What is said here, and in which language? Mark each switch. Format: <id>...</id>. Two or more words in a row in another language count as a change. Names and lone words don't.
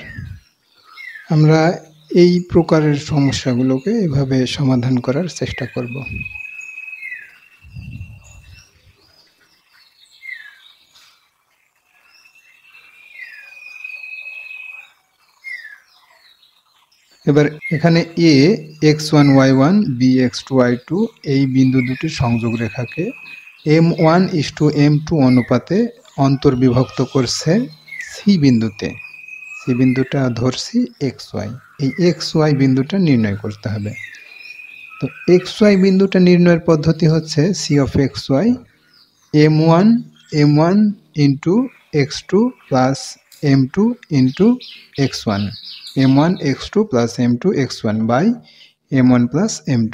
<bn>আমরা এই প্রকারের সমস্যাগুলোকে এভাবে সমাধান করার চেষ্টা করব। এবার এখানে a x1 y1 b x2 y2 এই বিন্দু দুটির সংযোগ রেখাকে m1:m2 অনুপাতে অন্তর্বিভক্ত করছে সি বিন্দুতে। সি বিন্দুটা ধরছি xy, এই xy বিন্দুটা নির্ণয় করতে হবে। তো xy বিন্দুটা নির্ণয়ের পদ্ধতি হচ্ছে</bn> <en>c of xy m1 into x2 plus m2 into x1, m1 x2 plus m2 x1 by m1 plus m2.</en>